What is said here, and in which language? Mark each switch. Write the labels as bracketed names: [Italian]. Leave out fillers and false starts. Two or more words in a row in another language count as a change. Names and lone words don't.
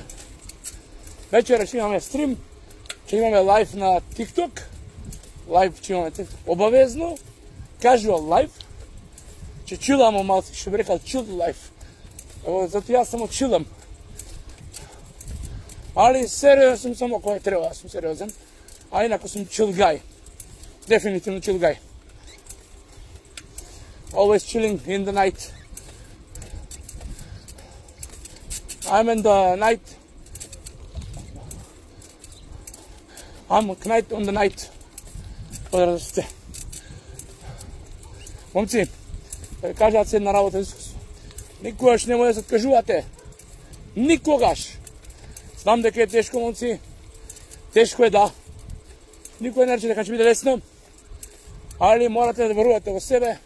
[Macedonian] Вечера ќе имаме стрим. Ќе имаме лайв на TikTok. Лайв ќе имаме обавезно. Casual лайв. Ќе чиламо малце, што би рекал chill лайв. Зато јас само чилам. Али сериозен сум само кој треба, сум сериозен. А инако сум [English] chill guy. [Macedonian] Дефинитивно [English] chill guy. Always chilling in the night. I'm in the night. I'm knight on the night. [Macedonian] Поздрав за сите. Момци, кажаат се една работа, Исус. Никогаш не може да се откажувате. Никогаш. Знам дека е тешко, момци. Тешко е, да. Никој не рече дека ќе биде лесно. Али морате да верувате во себе.